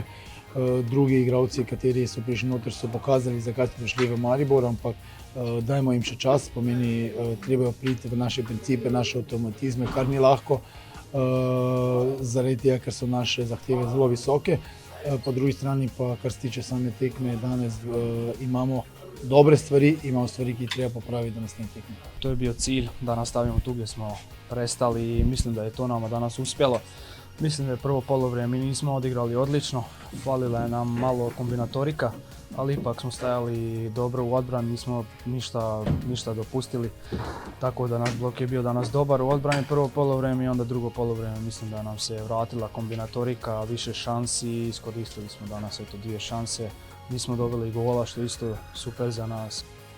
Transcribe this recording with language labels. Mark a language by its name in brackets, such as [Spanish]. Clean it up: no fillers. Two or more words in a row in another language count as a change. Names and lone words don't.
[Slovenian] Drugi igralci, kateri so prišli noter, so pokazali, zakaj so prišli v Maribor, ampak dajmo jim še čas, pomeni, treba priti v naše principe, naše avtomatizme, kar ni lahko, zaradi tega, ker so naše zahteve zelo visoke. Po drugi strani pa, kar se tiče same tekme, danes imamo dobre stvari, imamo stvari, ki jih treba popraviti do naslednje tekme. [Bosnian] To je bio cilj da nastavimo tu gdje smo prestali i mislim da je to nama danas uspjelo. Mislim da je prvo polovrijeme mi nismo odigrali odlično, falila je nam malo kombinatorika, ali ipak smo stajali dobro u odbrani, nismo ništa dopustili, tako da naš blok je bio danas dobar u odbrani prvo polovrijeme i onda drugo polovrijeme mislim da nam se vratila kombinatorika, više šansi, iskoristili smo danas 2 šanse, nismo dobili gola što je isto super za nas.